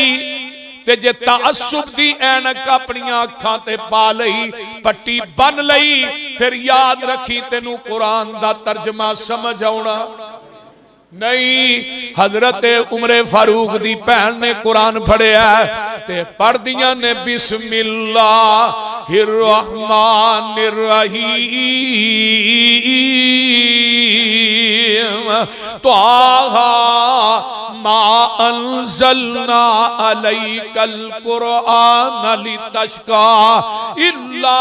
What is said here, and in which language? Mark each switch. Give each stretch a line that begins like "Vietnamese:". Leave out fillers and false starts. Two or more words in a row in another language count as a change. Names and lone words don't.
Punjabi: تے جے تعصب دی عینک اپنیاں اکھاں تے پا لئی، پٹی بنھ لئی، فیر یاد رکھی تینوں قرآن دا ترجمہ سمجھ آؤنا نہیں. حضرت عمر فاروق دی بھین نے قرآن پڑھیا تے پڑھ دیاں نے
Arabic: بسم الله الرحمن الرحيم طه ما أنزلنا عليك القرآن لتشقى إلا